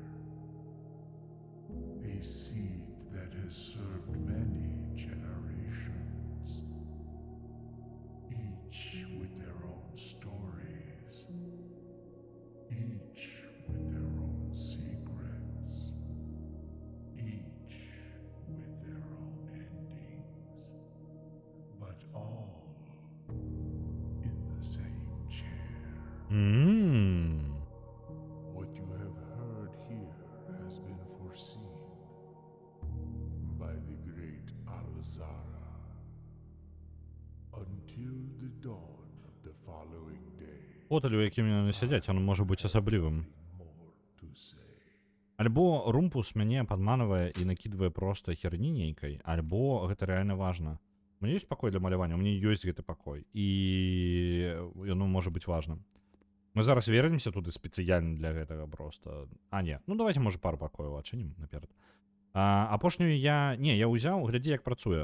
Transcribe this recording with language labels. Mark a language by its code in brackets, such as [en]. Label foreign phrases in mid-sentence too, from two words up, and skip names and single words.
[en] A seed that has served many generations, each with their own stories, each with their own secrets, each with their own endings, but all in the same chair. What you have heard here has been foreseen by the great Alzara. Until the dawn of the following day, [be] Фотель, у якім яны сядзяць, ён можа быць асаблівым. [en] more to say. [be] Альбо румпус мяне падманвае і накідвае проста херні нейкай, альбо гэта рэальна важна. У мяне ёсць пакой для малявання, у мяне ёсць гэты пакой, і ён можа быць важным. Мы зараз вернемся туды спецыяльна для гэтага проста. А, не, ну давайте, можа, пару пакояў адчынім наперад. Апошнюю я ўзяў, глядзі, як працуе.